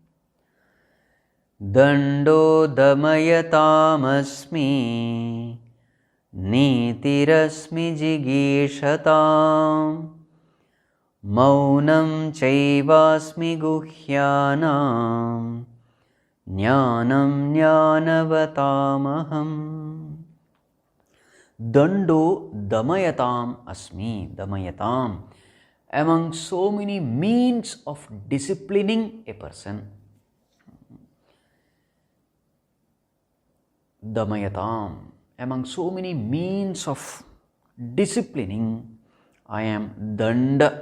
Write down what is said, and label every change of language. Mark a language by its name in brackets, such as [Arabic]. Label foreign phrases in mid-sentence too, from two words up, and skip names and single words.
[Sanskrit] Dando damayatāmasmi nītirasmi jigīṣatāṁ maunam caivasmi guhyanam jnanam jnanavatāmaham. Dando damayatam asmi. Damayatam. [English] Among so many means of disciplining a person. [Sanskrit] Damayatam. [English] Among so many means of disciplining, I am Danda.